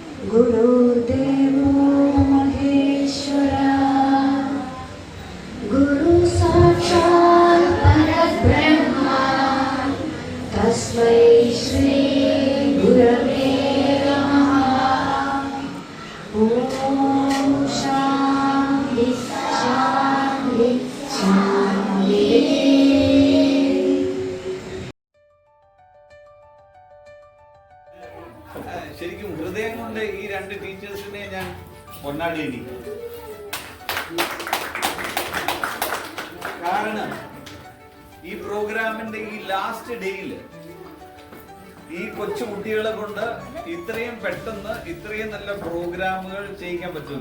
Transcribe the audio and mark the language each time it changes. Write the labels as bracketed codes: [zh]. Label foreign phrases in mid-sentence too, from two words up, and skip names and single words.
[sa] गुरुर्देवो महेश्वरा गुरु साक्षात् परब्रह्मा तस्मै श्री गुरवे नमः। ओम शांति शांति शांति। [ml] ശരിക്കും ഹൃദയം കൊണ്ട് ഈ രണ്ട് ടീച്ചേഴ്സിനെ ഞാൻ കൊണ്ടാടേണ്ടി. കാരണം ഈ പ്രോഗ്രാമിന്റെ ഈ [en] last day-il [ml] ഈ കൊച്ചു കുട്ടികളെ കൊണ്ട് ഇത്രയും പെട്ടെന്ന് ഇത്രയും നല്ല പ്രോഗ്രാമുകൾ ചെയ്യിക്കാൻ പറ്റുമല്ലോ.